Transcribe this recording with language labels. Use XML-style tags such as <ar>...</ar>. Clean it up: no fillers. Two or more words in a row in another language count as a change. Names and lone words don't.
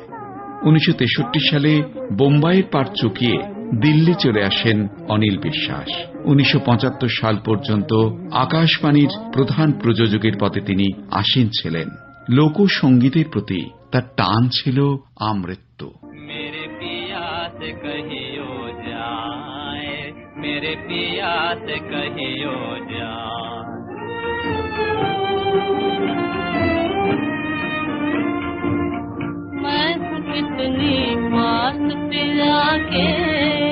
<bn>1963 সালে বোম্বাইয়ের পাট চুকিয়ে দিল্লি চলে আসেন অনিল বিশ্বাস। 1975 সাল পর্যন্ত আকাশবাণীর প্রধান প্রযোজকের পদে তিনি আসীন ছিলেন। লোকসঙ্গীতের প্রতি তার টান ছিল আমৃত্যু।</bn> <hi>मेरे पिया से कहियो जाए, मेरे पिया से कहियो जाए, मैं कितनी मस्त पिया के</hi>